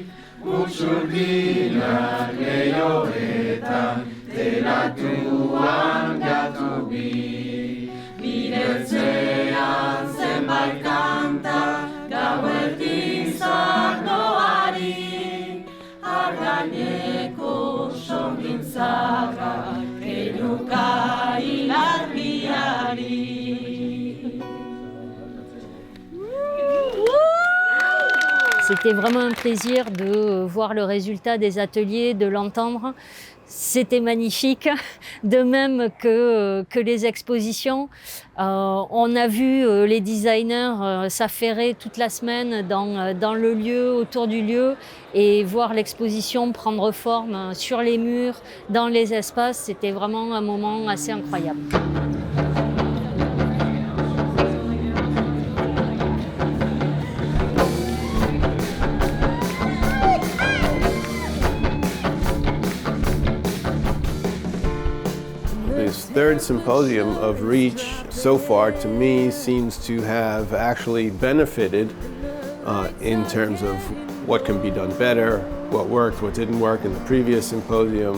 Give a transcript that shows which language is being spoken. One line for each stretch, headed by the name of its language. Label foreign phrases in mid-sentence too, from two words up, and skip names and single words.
Basque: Butxurdinak leioetan telatuan gatu bi Bidetzean zenbait kanta gauerdiz arnoari Argaineko sorgintzarrak keinuka ilargiari.
French: C'était vraiment un plaisir de voir le résultat des ateliers, de l'entendre. C'était magnifique, de même que les expositions. On a vu les designers s'affairer toute la semaine dans le lieu, autour du lieu, et voir l'exposition prendre forme sur les murs, dans les espaces. C'était vraiment un moment assez incroyable.
English: This third symposium of REACH so far to me seems to have actually benefited in terms of what can be done better, what worked, what didn't work in the previous symposium.